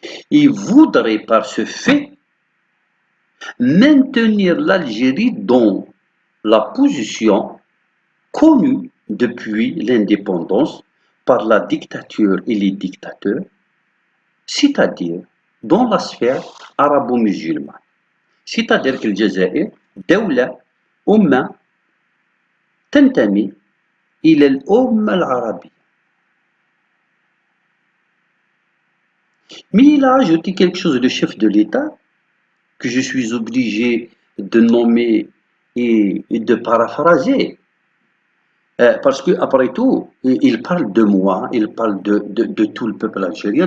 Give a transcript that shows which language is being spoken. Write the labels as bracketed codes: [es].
[fr] Il voudrait par ce fait maintenir l'Algérie dans la position connue depuis l'indépendance par la dictature et les dictateurs, c'est-à-dire dans la sphère arabo-musulmane. C'est-à-dire que le Jazair, [ar] دولة أمة تنتمي إلى الأمة العربية. [fr] Mais il a ajouté quelque chose, le chef de l'État, que je suis obligé de nommer et de paraphraser. Parce que après tout, il parle de moi, il parle de tout le peuple algérien.